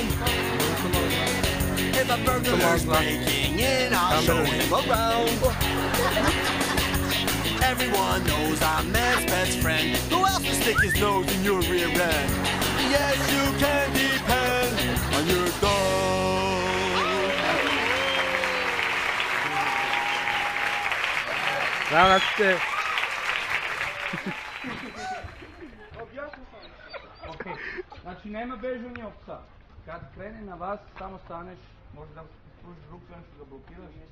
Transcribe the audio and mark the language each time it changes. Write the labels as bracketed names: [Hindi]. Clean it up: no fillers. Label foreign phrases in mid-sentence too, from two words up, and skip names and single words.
[English] If a burglar's breaking in, I'll show him around. Everyone knows I'm man's best friend. Who else will stick his nose in your rear end? Yes, you can depend on your dog. [Serbian] Bravo, Okay. Znači nema bežanja od psa. Kad krene na vas, samo staneš, možda da pružiš ruku, nešto da blokiraš.